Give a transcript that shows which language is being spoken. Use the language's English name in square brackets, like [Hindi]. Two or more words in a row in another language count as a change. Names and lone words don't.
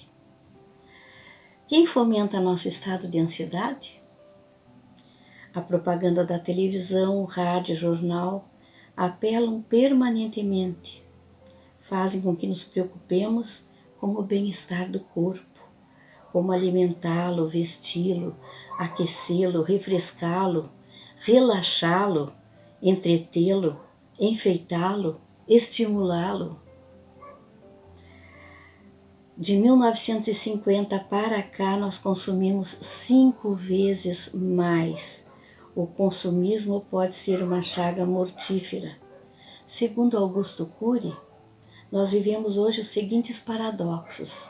[Portuguese] Quem fomenta nosso estado de ansiedade? A propaganda da televisão, rádio, jornal apelam permanentemente, fazem com que nos preocupemos com o bem-estar do corpo, como alimentá-lo, vesti-lo, aquecê-lo, refrescá-lo, relaxá-lo, entretê-lo, enfeitá-lo, estimulá-lo. De 1950 para cá, nós consumimos 5 vezes mais. O consumismo pode ser uma chaga mortífera. Segundo Augusto Cury, nós vivemos hoje os seguintes paradoxos.